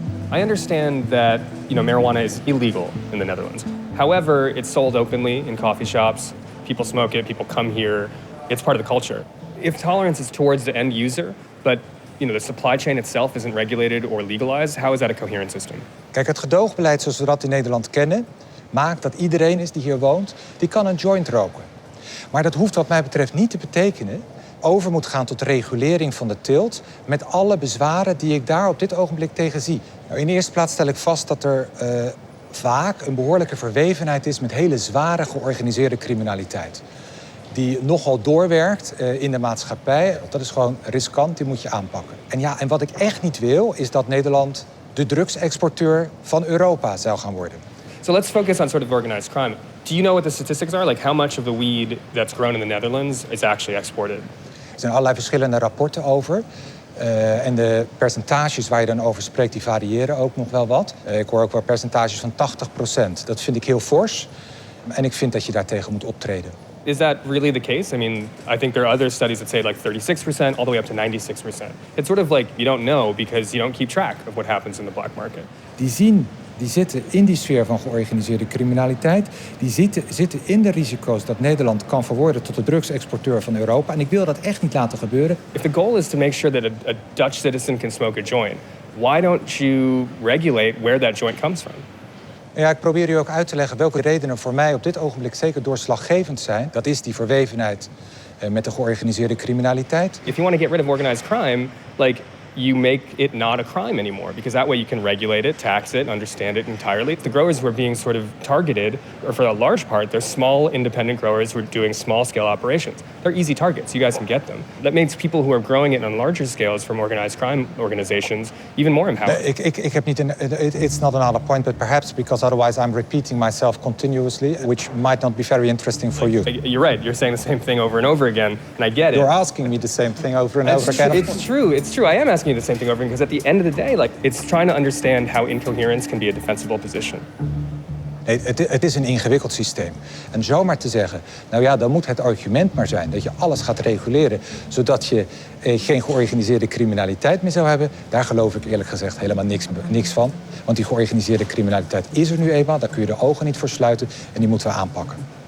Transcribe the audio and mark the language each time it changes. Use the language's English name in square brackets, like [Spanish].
[English] I understand that, marijuana is illegal in the Netherlands. However, it's sold openly in coffee shops. People smoke it, people come here. It's part of the culture. If tolerance is towards the end user, but the supply chain itself isn't regulated or legalized, how is that a coherent system? [Dutch] Kijk, het gedoogbeleid zoals we dat in Nederland kennen, maakt dat iedereen die hier woont, die kan een joint roken. Maar dat hoeft wat mij betreft niet te betekenen over moet gaan tot regulering van de teelt met alle bezwaren die ik daar op dit ogenblik tegen zie. Nou, in de eerste plaats stel ik vast dat er vaak een behoorlijke verwevenheid is met hele zware georganiseerde criminaliteit. Die nogal doorwerkt in de maatschappij. Dat is gewoon riskant, die moet je aanpakken. En wat ik echt niet wil, is dat Nederland de drugsexporteur van Europa zou gaan worden. [English] So let's focus on sort of organized crime. Do you know what the statistics are? Like how much of the weed that's grown in the Netherlands is actually exported? [Dutch] Er zijn allerlei verschillende rapporten over. En de percentages waar je dan over spreekt, die variëren ook nog wel wat. Ik hoor ook wel percentages van 80%. Dat vind ik heel fors. En ik vind dat je daartegen moet optreden. [English] Is that really the case? I mean, I think there are other studies that say like 36%, all the way up to 96%. It's sort of like you don't know because you don't keep track of what happens in the black market. [Dutch] Die zitten in die sfeer van georganiseerde criminaliteit. Die zitten in de risico's dat Nederland kan verworden tot de drugsexporteur van Europa. En ik wil dat echt niet laten gebeuren. [English] If the goal is to make sure that a Dutch citizen can smoke a joint, why don't you regulate where that joint comes from? [Dutch] Ja, ik probeer u ook uit te leggen welke redenen voor mij op dit ogenblik zeker doorslaggevend zijn. Dat is die verwevenheid met de georganiseerde criminaliteit. [English] If you want to get rid of organized crime, like you make it not a crime anymore, because that way you can regulate it, tax it, understand it entirely. The growers who are being sort of targeted, or for a large part, they're small independent growers who are doing small-scale operations. They're easy targets. You guys can get them. That makes people who are growing it on larger scales from organized crime organizations even more empowered. [Dutch] Ik heb niet [English] it's not another point, but perhaps because otherwise I'm repeating myself continuously, which might not be very interesting for you. You're right. You're saying the same thing over and over again, and I get it. You're asking me the same thing over and over again. It's true. It's true. I am asking you the same thing over, because at the end of the day, like, it's trying to understand how incoherence can be a defensible position. [Dutch] Nee, het is een ingewikkeld systeem. En zomaar te zeggen, nou ja, dan moet het argument maar zijn dat je alles gaat reguleren, zodat je geen georganiseerde criminaliteit meer zou hebben, daar geloof ik eerlijk gezegd helemaal niks van. Want die georganiseerde criminaliteit is er nu eenmaal, daar kun je de ogen niet voor sluiten en die moeten we aanpakken.